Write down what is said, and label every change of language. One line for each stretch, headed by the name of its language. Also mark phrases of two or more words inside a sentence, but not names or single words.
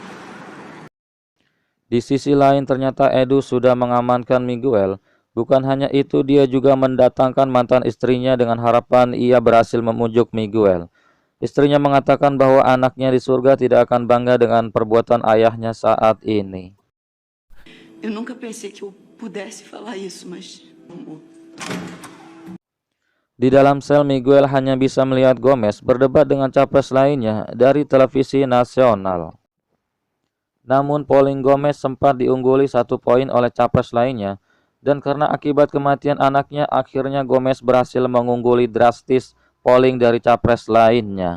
Indonesian: Di sisi lain ternyata Edu sudah mengamankan Miguel. Bukan hanya itu, dia juga mendatangkan mantan istrinya dengan harapan ia berhasil memujuk Miguel. Istrinya mengatakan bahwa anaknya di surga tidak akan bangga dengan perbuatan ayahnya saat ini.
Portuguese: Eu nunca pensei que eu pudesse falar isso, mas
Indonesian: Di dalam sel, Miguel hanya bisa melihat Gomez berdebat dengan capres lainnya dari televisi nasional. Namun polling Gomez sempat diungguli 1 poin oleh capres lainnya, dan karena akibat kematian anaknya, akhirnya Gomez berhasil mengungguli drastis polling dari capres lainnya.